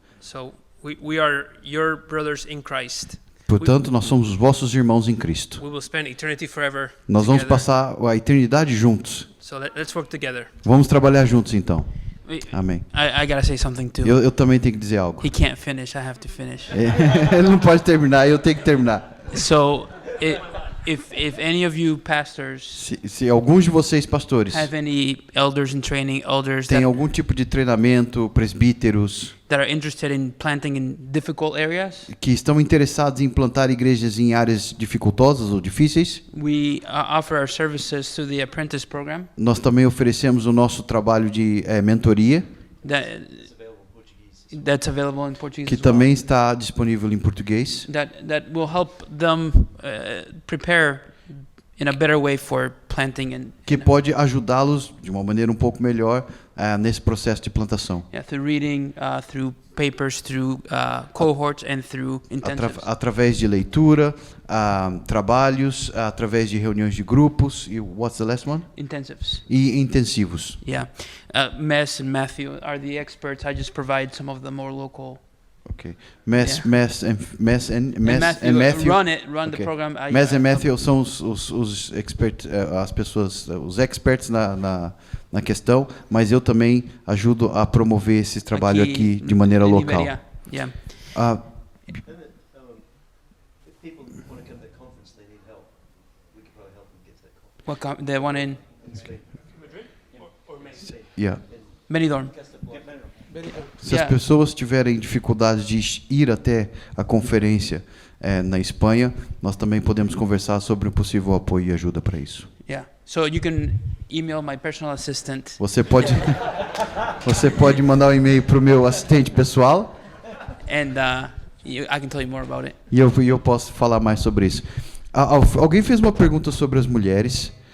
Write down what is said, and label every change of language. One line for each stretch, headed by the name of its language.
English: So we are your brothers in Christ.
Portuguese: Portanto, nós somos os vossos irmãos em Cristo.
English: We will spend eternity forever
Portuguese: Nós vamos
English: together.
Portuguese: passar a eternidade juntos.
English: So let's work together.
Portuguese: Vamos trabalhar juntos então.
English: Wait,
Portuguese: Amém.
English: I gotta say something too.
Portuguese: Eu também tenho que dizer algo.
English: He can't finish. I have to finish.
Portuguese: Ele não pode terminar, eu tenho que terminar.
English: So if any of you pastors
Portuguese: Se alguns de vocês, pastores,
English: have any elders in training, elders
Portuguese: têm algum tipo de treinamento, presbíteros,
English: that are interested in planting in difficult areas,
Portuguese: que estão interessados em plantar igrejas em áreas dificultosas ou difíceis,
English: we offer our services through the apprentice program.
Portuguese: nós também oferecemos o nosso trabalho de mentoria,
English: That's available in Portuguese
Portuguese: que
English: as well.
Portuguese: também está disponível em português,
English: That will help them prepare in a better way for planting and
Portuguese: que pode ajudá-los de uma maneira um pouco melhor nesse processo de plantação.
English: through reading, through papers, through cohorts, and through intensives.
Portuguese: Através de leitura, trabalhos, através de reuniões de grupos, e
English: what's the last one? Intensives.
Portuguese: E intensivos.
English: Yeah. Mess and Matthew are the experts. I just provide some of the more local. Okay. Yeah. Mess and Matthew. Run the Okay. program.
Portuguese: Mess and Matthew são os experts, as pessoas, os experts na questão, mas eu também ajudo a promover esse trabalho aqui de maneira
English: in local. Iberia. Yeah. Ah, If people want to come to the conference, they need help. We could probably help them get to that conference. The one in yeah. Benidorm.
Portuguese: Se as
English: Yeah.
Portuguese: pessoas tiverem dificuldade de ir até a conferência na Espanha, nós também podemos conversar sobre o possível apoio e ajuda para isso.
English: Yeah. So you can email my personal assistant.
Portuguese: Você pode mandar um e-mail para o meu assistente pessoal
English: And I can tell you more about it.
Portuguese: e eu posso falar mais sobre isso. Alguém fez uma pergunta sobre as mulheres.